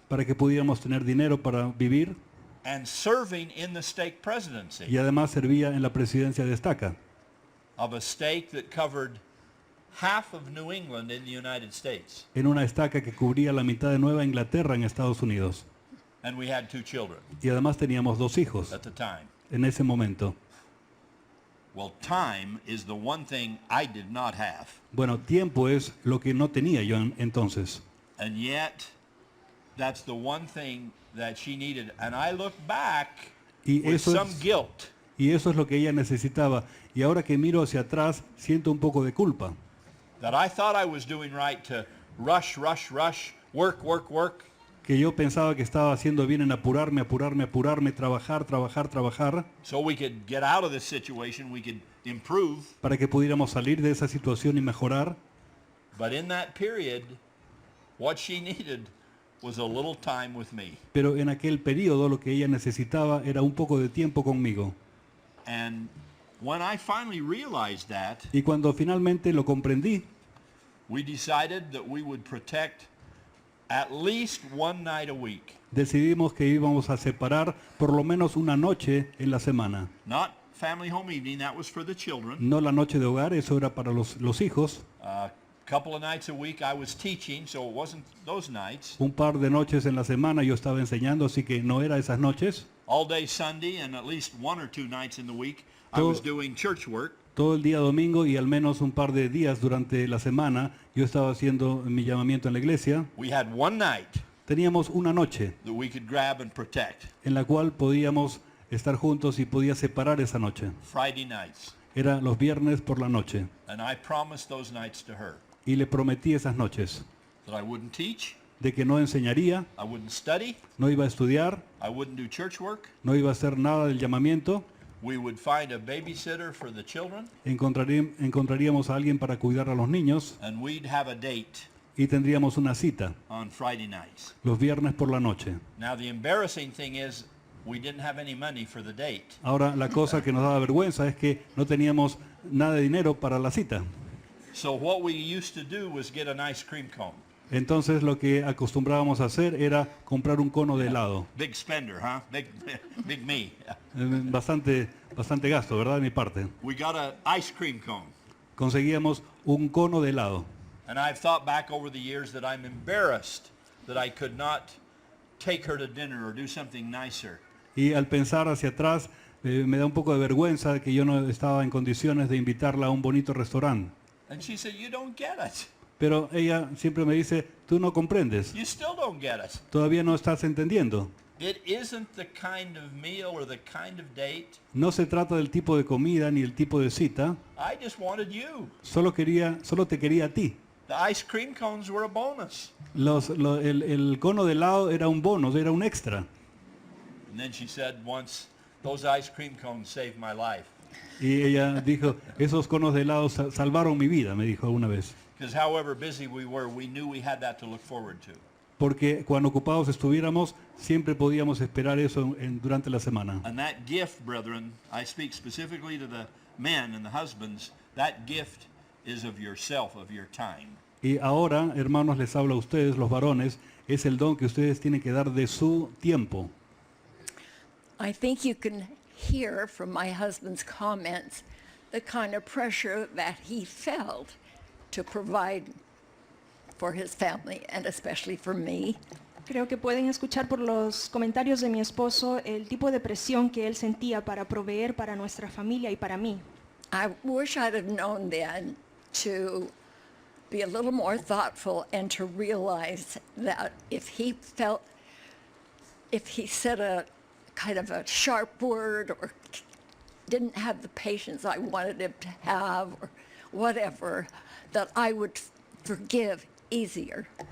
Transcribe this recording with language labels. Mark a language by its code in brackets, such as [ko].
[es] para que pudiéramos tener dinero para vivir, [en] and serving in the stake presidency [es] y además servía en la presidencia de estaca, [en] of a stake that covered half of New England in the United States. [es] en una estaca que cubría la mitad de Nueva Inglaterra en Estados Unidos. [en] And we had 2 children [es] Y además teníamos 2 hijos [en] at the time. [es] en ese momento. [en] Well, time is the one thing I did not have. [es] Bueno, tiempo es lo que no tenía yo entonces. [en] And yet, that's the one thing that she needed. And I look back [es] Y [en] with [es] eso [en] some [es] es- [en] guilt. [es] Y eso es lo que ella necesitaba. Y ahora que miro hacia atrás, siento un poco de culpa. [en] That I thought I was doing right to rush, work, [es] Que yo pensaba que estaba haciendo bien en apurarme, trabajar, [en] so we could get out of this situation, we could improve. [es] para que pudiéramos salir de esa situación y mejorar. [en] But in that period, what she needed was a little time with me. [es] Pero en aquel periodo lo que ella necesitaba era un poco de tiempo conmigo. [en] And when I finally realized that, [es] Y cuando finalmente lo comprendí, [en] we decided that we would protect at least one night a week. [es] decidimos que íbamos a separar por lo menos una noche en la semana. [en] Not family home evening, that was for the children. [es] No la noche de hogar, eso era para los hijos. [en] A couple of nights a week I was teaching, so it wasn't those nights. [es] Un par de noches en la semana yo estaba enseñando, así que no era esas noches. [en] All day Sunday and at least 1 or 2 nights in the week I [es] Todo- [en] was doing church work. [es] Todo el día domingo y al menos un par de días durante la semana yo estaba haciendo mi llamamiento en la iglesia. [en] We had one night [es] Teníamos una noche [en] that we could grab and protect. [es] en la cual podíamos estar juntos y podía separar esa noche. [en] Friday nights. [es] Era los viernes por la noche. [en] And I promised those nights to her [es] Y le prometí esas noches [en] that I wouldn't teach, [es] de que no enseñaría, [en] I wouldn't study, [es] no iba a estudiar, [en] I wouldn't do church work. [es] no iba a hacer nada del llamamiento. [en] We would find a babysitter for the children [es] Encontraríamos a alguien para cuidar a los niños [en] and we'd have a date [es] y tendríamos una cita [en] on Friday nights. [es] los viernes por la noche. [en] Now the embarrassing thing is we didn't have any money for the date. [es] Ahora, la cosa que nos daba vergüenza es que no teníamos nada de dinero para la cita. [en] So what we used to do was get an ice cream cone. [es] Entonces lo que acostumbrábamos a hacer era comprar un cono de helado. [en] Big spender, huh? Big me. [es] Bastante gasto, ¿verdad? De mi parte. [en] We got an ice cream cone. [es] Conseguíamos un cono de helado. [en] And I've thought back over the years that I'm embarrassed that I could not take her to dinner or do something nicer. [es] Y al pensar hacia atrás, me da un poco de vergüenza que yo no estaba en condiciones de invitarla a un bonito restaurante. [en] And she said, you don't get it. [es] Pero ella siempre me dice, tú no comprendes, [en] You still don't get it. [es] todavía no estás entendiendo. [en] It isn't the kind of meal or the kind of date. [es] No se trata del tipo de comida ni el tipo de cita, [en] I just wanted you. [es] solo te quería a ti. [en] The ice cream cones were a bonus. [es] El cono de helado era un bonus, era un extra. [en] And then she said once, those ice cream cones saved my life. [es] Y ella dijo, esos conos de helado salvaron mi vida, me dijo una vez. [en] Because however busy we were, we knew we had that to look forward to. [es] Porque cuando ocupados estuviéramos, siempre podíamos esperar eso durante la semana. [en] And that gift, brethren, I speak specifically to the men and the husbands, that gift is of yourself, of your time. [es] Y ahora, hermanos, les hablo a ustedes, los varones, es el don que ustedes tienen que dar de su tiempo. [en] I think you can hear from my husband's comments the kind of pressure that he felt to provide for his family and especially for me. [es] Creo que pueden escuchar por los comentarios de mi esposo el tipo de presión que él sentía para proveer para nuestra familia y para mí. [en] I wish I'd have known then to be a little more thoughtful and to realize that if he said a kind of a sharp word or didn't have the patience I wanted him to have or whatever, that I would forgive easier.